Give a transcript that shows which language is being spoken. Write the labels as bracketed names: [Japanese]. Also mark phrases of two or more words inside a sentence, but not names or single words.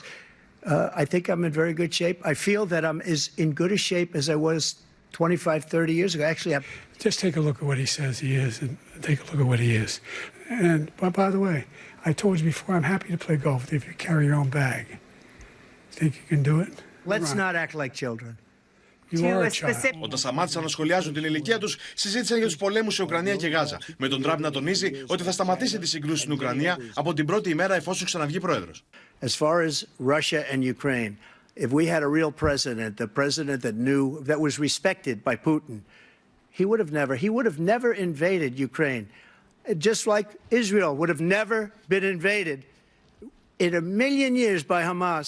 [English] I think I'm in very good shape. I feel that I'm as in good a shape as I was 25, 30 years ago. Actually, Just take a look at what he says he is and take a look at what he is. And by the way, I told you before, I'm happy to play golf if you carry your own bag. Think you can do it? let's not act like children. [Greek] Όταν σταμάτησαν να σχολιάζουν την ηλικία τους, συζήτησαν για τους πολέμους σε Ουκρανία και Γάζα. Με τον Τραμπ να τονίζει ότι θα σταματήσει τις συγκρούσεις στην Ουκρανία από την πρώτη ημέρα εφόσον ξαναβγεί πρόεδρος. [English] As far as Russia and Ukraine, if we had a real president, the president that knew, that was respected by Putin, he would have never invaded Ukraine. Just like Israel would have never been invaded in a million years by Hamas.